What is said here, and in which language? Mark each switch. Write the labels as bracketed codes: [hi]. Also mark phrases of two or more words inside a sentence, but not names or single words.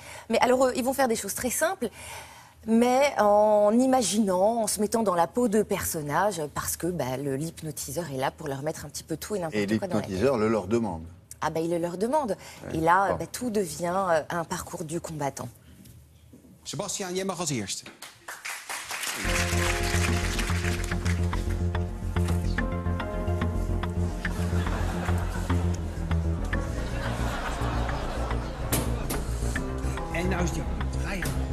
[fr] Mais alors, ils vont faire des choses très simples. Mais en imaginant, en se mettant dans la peau de personnages, parce que l'hypnotiseur est là pour leur mettre un petit peu tout et n'importe quoi dans la tête. Et l'hypnotiseur le leur demande. Ah il le leur demande. Ouais. Et là, tout devient un parcours du combattant. [nl] Sebastian, jij mag als eerste. En nou is die. Ga je.